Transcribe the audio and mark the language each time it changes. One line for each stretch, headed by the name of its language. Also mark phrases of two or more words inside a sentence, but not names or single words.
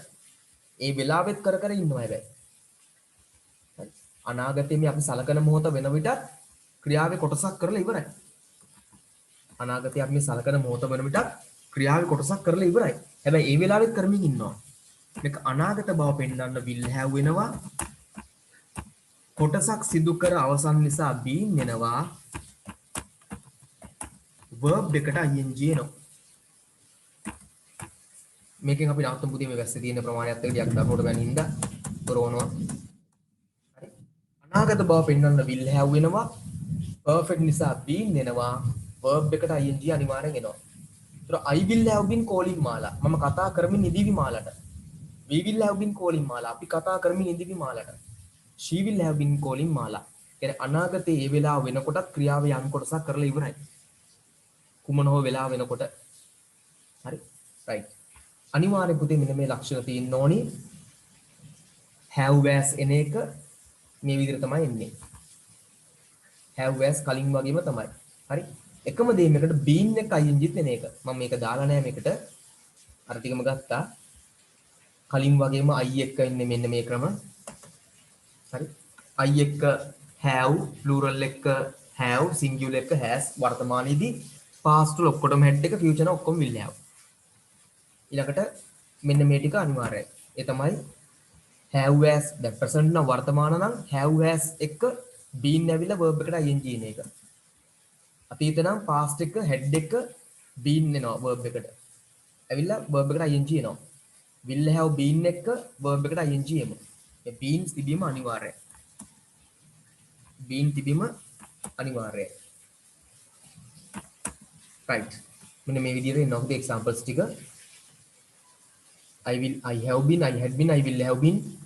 Sinhala: ඒ වෙලාවෙත් කර කර ඉන්නවා හැබැයි. හරි. අනාගතයේ මේ අපි සලකන මොහොත වෙන විටත් ක්‍රියාවේ කොටසක් කරලා ඉවරයි. අනාගතයේ අපි මේ සලකන මොහොත වෙන විටත් ක්‍රියාවේ කොටසක් කරලා ඉවරයි. හැබැයි ඒ වෙලාවෙත් කරමින් ඉන්නවා. මේක අනාගත බව පෙන්වන්න
English: will have
Sinhala: වෙනවා. කොටසක් සිදු කර අවසන් නිසා been වෙනවා. verb එකට ing එනවා. මේකෙන් අපි නවත්තමු පුතේ මේ වැස්සේ තියෙන ප්‍රමාණයත් එක්ක ටිකක් දරුවට බැනින්ද කරවනවා. හරි. අනාගත බව පෙන්වන්න
English: will have
Sinhala: වෙනවා. perfect නිසා been වෙනවා. verb එකට ing අනිවාර්යෙන් එනවා.
English: ඒතර I will have been calling Mala.
Sinhala: මම කතා කරමින් ඉඳීවි මාලට.
English: We will have been calling Mala.
Sinhala: අපි කතා කරමින් ඉඳීවි මාලට.
English: She will have been calling Mala.
Sinhala: කියන්නේ අනාගතයේ ඒ වෙලාව වෙනකොටත් ක්‍රියාවේ යම් කොටසක් කරලා ඉවරයි. කුමන හෝ වෙලාව වෙනකොට. හරි. right. අනිවාර්යෙන් පුතේ මෙන්න මේ ලක්ෂණ තියෙන්න ඕනි.
English: have as
Sinhala: එන එක මේ විදිහට තමයි එන්නේ.
English: have as
Sinhala: කලින් වගේම තමයි. හරි. එකම දේ මේකට been එක ing එන එක. මම මේක දාලා නැහැ මේකට. අර ටිකම ගත්තා. කලින් වගේම I එක ඉන්නේ මෙන්න මේ ක්‍රම. හරි. I එක
English: have plural
Sinhala: එක
English: have singular
Sinhala: එක has වර්තමානයේදී past වල ඔක්කොටම head එක future එක ඔක්කොම
English: will have.
Sinhala: ඊළඟට මෙන්න මේ ටික අනිවාර්යයි. ඒ තමයි
English: have as
Sinhala: දැන් present නම් වර්තමාන නම්
English: have as
Sinhala: එක been ඇවිල්ලා verb එකට ing එන එක. අතීත නම් past එක head එක been එනවා verb එකට. ඇවිල්ලා verb එකට ing එනවා.
English: will have been
Sinhala: එක verb එකට ing එමු. මේ been තිබීම අනිවාර්යයි. been තිබීම අනිවාර්යයි. right. මෙන්න මේ විදිහට එනවා examples ටික.
English: I have been, I had been, I will have been.